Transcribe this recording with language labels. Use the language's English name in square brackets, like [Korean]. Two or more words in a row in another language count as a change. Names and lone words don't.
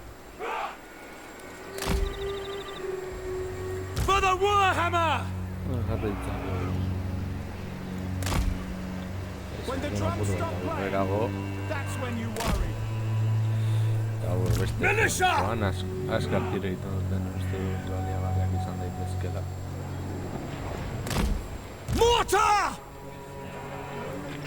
[English] For the Warhammer! When the drums stop playing, that's when you worry. Militia! [Basque] Azkar tiro egiten duten uste baliagarriak izan daitezkela. [English] Mortar!